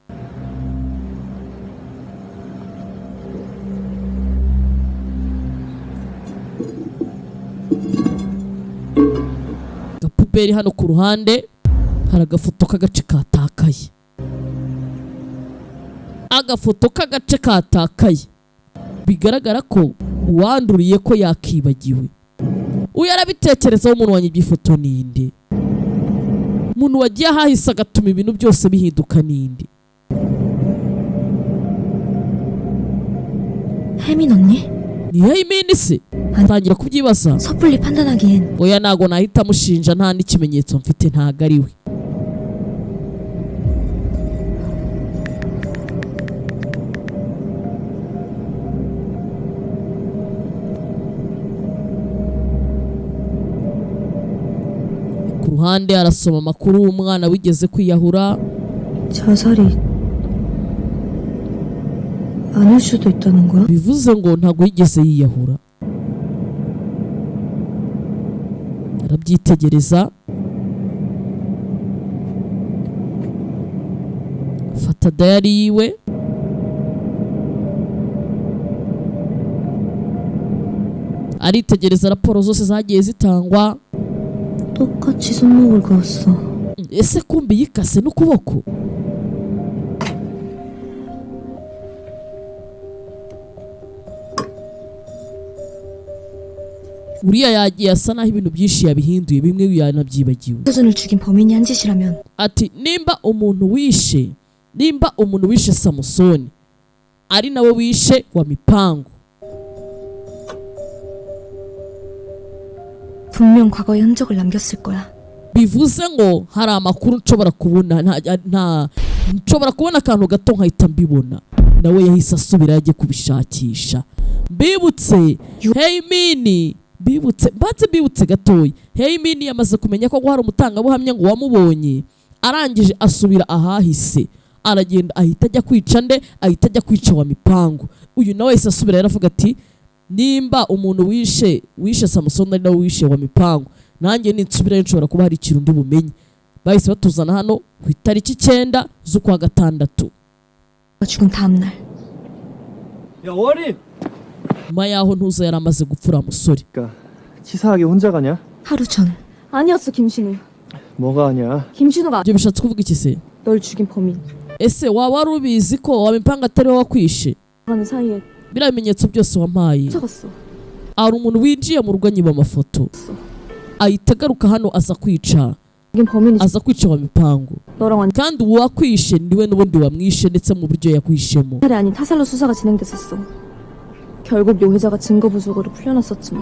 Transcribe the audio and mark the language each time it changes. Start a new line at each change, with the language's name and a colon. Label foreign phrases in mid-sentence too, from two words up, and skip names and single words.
Kinyarwanda: gapuberi hano ku ruhande hari agafoto k'agace katakaye agafoto k'agace katakaye bigaragara ko uwanduriye ko yakibagiwe uyu arabitekerezaho umuntu wanyibye ifoto ninde umuntu wagiye ahahise agatuma ibintu byose bihinduka ninde
Korean: 혜민 언니?
Kinyarwanda: ni Heimini se atangira kubyibaza
Korean: 섣불리 판단하기엔
Kinyarwanda: oya ntago nahita amushinja nta n'ikimenyetso mfite ntago ari we ku ruhande arasoma amakuru umwana wigeze kwiyahura
Korean: 자살이 아닐 수도 있다는 거야?
Kinyarwanda: bivuze ngo ntago yigeze yiyahura arabyitegereza fata dayari yiwe aritegereza raporo zose zagiye zitangwa
Korean: 똑같이 손목을 그었어.
Kinyarwanda: ese kumbi yikase n'ukuboko uriya yagiye asa naho ibintu byinshi yabihinduye bimwe yanabyibagiwe
Korean: 서준을 죽인 범인이 한 짓이라면
Kinyarwanda: ati nimba umuntu wishe Samusoni ari nawe wishe wa mipango
Korean: 분명 과거의 흔적을 남겼을 거야.
Kinyarwanda: bivuze ngo hari amakuru nshobora kubona nshobora kubona akantu gato nkahita mbibona nawe yahise asubira yagiye kubishakisha mbibutse Heimini mbibutse gatoya Heimini yamaze kumenya ko hari umutangabuhamya ngo wamubonye arangije asubira ahahise aragenda ahita ajya kwica wa mipango uyu nawe yahise asubira yaravuga ati nimba umuntu wishe Samusoni ari nawe wishe wa mipango nanjye ninsubirayo nshobora kuba hari ikintu ndi bumenye bahise batuzana hano ku itariki 9 z'ukwa gatandatu
Korean: 죽은 다음 날 야 월이!
Kinyarwanda: nyuma yaho ntuza yari amaze gupfura musore
Korean: 그러니까 치사하게 혼자 가냐? 하루 전 아니었어 김신우. 뭐가 아니야? 김신우가
Kinyarwanda: ibyo bishatse kuvuga iki se
Korean: 널 죽인 범인.
Kinyarwanda: ese waba wari ubizi ko wa mipango atari wowe wakwishe
Korean: 가는 사이에
Kinyarwanda: biriya bimenyetso byose wampaye
Korean: 쫓아갔어.
Kinyarwanda: hari umuntu winjiye mu rugo anyiba amafoto ahita agaruka hano aza kwica
Korean: 죽인 범인이
Kinyarwanda: wa mipango
Korean: 너랑 완전
Kinyarwanda: kandi uwakwishe niwe n'ubundi wamwishe ndetse mu buryo yakwishemo
Korean: 탈이 아닌 타살로 수사가 진행됐었어. 결국 용의자가 증거 부족으로 풀려났었지만